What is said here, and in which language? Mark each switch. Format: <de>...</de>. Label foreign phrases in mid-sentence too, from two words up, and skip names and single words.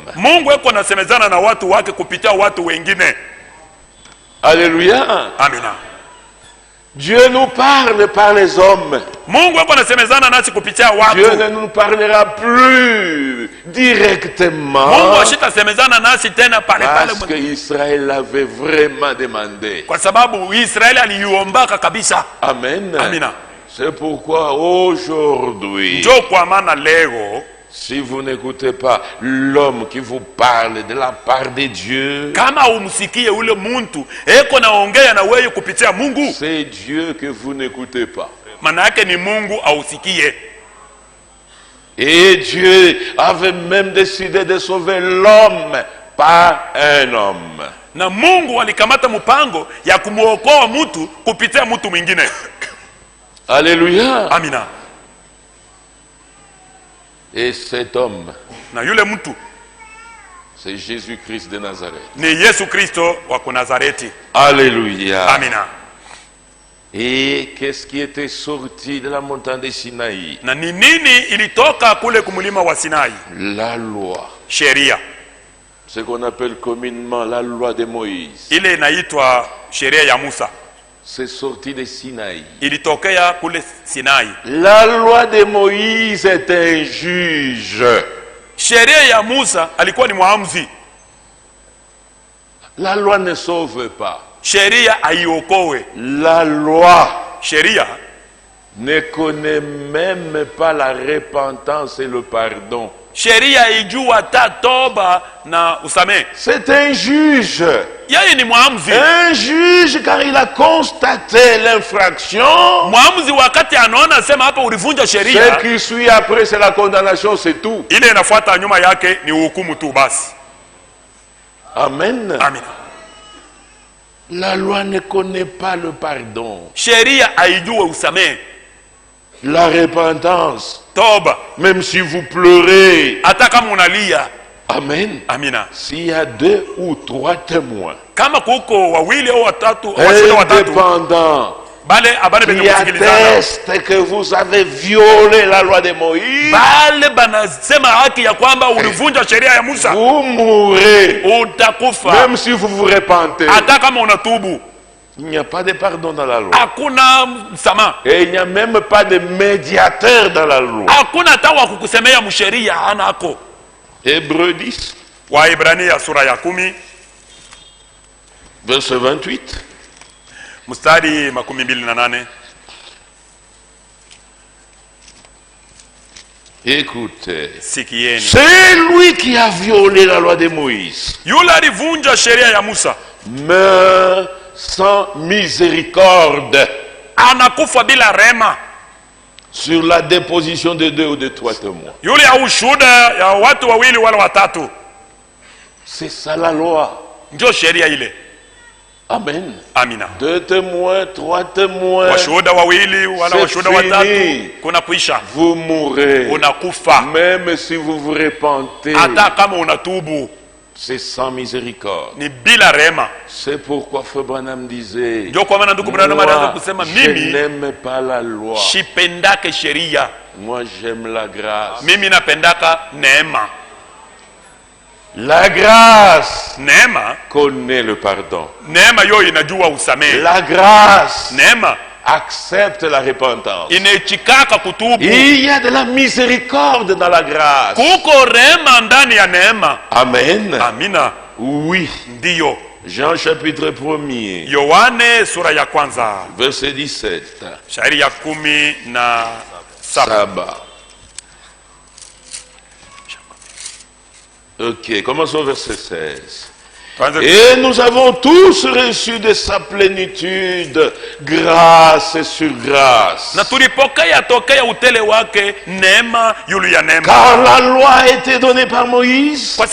<sw>Mungu yuko anasemezana na watu wake kupitia watu wengine.</sw> <fr>Alléluia.</fr> <sw>Amina.</sw> <fr>Dieu nous parle par les hommes.</fr> <sw>Mungu yuko anasemezana nasi kupitia</sw> <fr>Dieu</fr> <sw>watu.</sw> <fr>ne nous parlera plus directement</fr> <sw>Mungu ashitasemezana nasi tena pale</sw> <fr>parce que</fr> <sw>pale.</sw> <fr>Israël l'avait vraiment demandé.</fr> <sw>Kwa sababu Israeli aliuombaka kabisa.</sw> <fr>Amen.</fr> <sw>Amina.</sw> <fr>C'est pourquoi aujourd'hui,</fr> <sw>Ndio kwa maana leo</sw> <fr>si vous n'écoutez pas l'homme qui vous parle de la part de Dieu,</fr> <sw>kama umsikie ule muntu eko naongea na wewe kupitia Mungu,</sw> <fr>c'est Dieu que vous n'écoutez pas.</fr> <sw>maana yake ni Mungu ausikie.</sw> <fr>Et Dieu avait même décidé de sauver l'homme par un homme.</fr> <sw>Na Mungu alikamata mpango ya kumuokoa mtu kupitia mtu mwingine.</sw> <fr>Alléluia.</fr> <sw>Amina.</sw> <fr>Et cet homme,</fr> <sw>Na yule mtu</sw> <fr>c'est Jésus-Christ de Nazareth.</fr> <sw>ni Yesu Kristo wa Nazareti.</sw> <fr>Alléluia.</fr> <sw>Amina.</sw> <fr>Et qu'est-ce qui était sorti de la montagne de Sinaï?</fr> <sw>Na ni nini ilitoka kule kumulima wa Sinai?</sw> <fr>La loi.</fr> <sw>Sheria.</sw> <fr>Ce qu'on appelle communément la loi de Moïse.</fr> <sw>Ile inaitwa sheria ya Musa.</sw> <fr>C'est sorti de Sinaï.</fr> <sw>Ilitokea kule Sinai.</sw> <fr>La loi de Moïse est un juge.</fr> <sw>Sheria ya Musa alikuwa ni mwamuzi.</sw> <fr>La loi ne sauve pas.</fr> <sw>Sheria haiokoe.</sw> <fr>La loi</fr> <sw>Sheria</sw> <fr>ne connaît même pas la repentance et le pardon.</fr> <sw>Sheria haijui hata toba na usamehe.</sw> <fr>C'est un juge.</fr> <sw>Yeye ni mwamuzi.</sw> <fr>Un juge car il a constaté l'infraction.</fr> <sw>Mwamuzi wakati anaona sema hapa ulivunja sheria.</sw> <fr>Ce qui suit après c'est la condamnation, c'est tout.</fr> <sw>Ile inafuata nyuma yake ni hukumu tu basi.</sw> <fr>Amen.</fr> <sw>Amen.</sw> <fr>La loi ne connaît pas le pardon.</fr> <sw>Sheria haijui usamehe.</sw> <fr>La repentance.</fr> <sw>Toba.</sw> <fr>Même si vous pleurez.</fr> <sw>Hata kama unalia.</sw> <fr>Amen.</fr> <sw>Amina.</sw> <fr>S'il y a 2 ou 3 témoins.</fr> <sw>Kama kuko wawili au watatu au washuhuda watatu.</sw> <fr>Indépendants.</fr> <sw>Bale abane benye</sw> <fr>Qui</fr> <sw>kusikilizana.</sw> <fr>atteste que vous avez violé la loi de Moïse.</fr> <sw>Bale banasema haki ya kwamba ulivunja sheria ya Musa.</sw> <fr>Vous mourrez.</fr> <sw>Utakufa.</sw> <fr>Même si vous vous repentez.</fr> <sw>Hata kama unatubu.</sw> <fr>Il n'y a pas de pardon dans la loi.</fr> <sw>Hakuna msamaha.</sw> <fr>Et il n'y a même pas de médiateur dans la loi.</fr> <sw>Hakuna hata wa kukusemea msheria hanako.</sw> <fr>Hébreux 10.</fr> <sw>Waebrania sura ya 10</sw> <fr>verset 28.</fr> <sw>Mstari 28.</sw> <fr>Écoutez.</fr> <sw>Sikieni.</sw> <fr>C'est lui qui a violé la loi de Moïse.</fr> <sw>Yule alivunja sheria ya Musa.</sw> <fr>Meurt sans miséricorde.</fr> <sw>Anakufa bila rema.</sw> <fr>Sur la déposition de 2 ou de 3 témoins.</fr> <sw>Yule ya ushuhuda ya watu wawili wala watatu.</sw> <fr>C'est ça la loi.</fr> <sw>Ndio sheria ile.</sw> <fr>Amen.</fr> <sw>Amina.</sw> <fr>2 témoins, 3 témoins.</fr> <sw>Washuhuda wawili wala washuhuda watatu kuna kuisha.</sw> <fr>Vous mourrez.</fr> <sw>Unakufa.</sw> <fr>Même si vous vous repentez.</fr> <sw>Hata kama unatubu.</sw> <fr>C'est sans miséricorde.</fr> <sw>Ni bila rema.</sw> <fr>C'est pourquoi Frère Branham disait.</fr> <sw>Ndio kwa maana ndugu Branham anaanza kusema mimi</sw> <fr>je n'aime pas la loi.</fr> <sw>Sipendake sheria.</sw> <fr>Moi j'aime la grâce.</fr> <sw>Mimi napendaka neema.</sw> <fr>La grâce</fr> <sw>neema</sw> <fr>connaît le pardon.</fr> <sw>Neema yo inajua usamehe.</sw> <fr>La grâce</fr> <sw>neema</sw> <fr>accepte la repentance.</fr> <sw>Inechikaka kutubu.</sw> <fr>Il y a de la miséricorde dans la grâce.</fr> <sw>Kuko rehema ndani ya neema.</sw> <fr>Amen.</fr> <sw>Amina.</sw> <fr>Oui.</fr> <sw>Ndiyo.</sw> <fr>Jean chapitre 1er.</fr> <sw>Yohane sura ya kwanza.</sw> <fr>Verset 17.</fr> <sw>Shairi ya 17.</sw> <fr>Ok, commençons au verset 16. Et nous avons tous reçu de sa plénitude grâce sur grâce. Car la loi a été donnée par Moïse.</fr>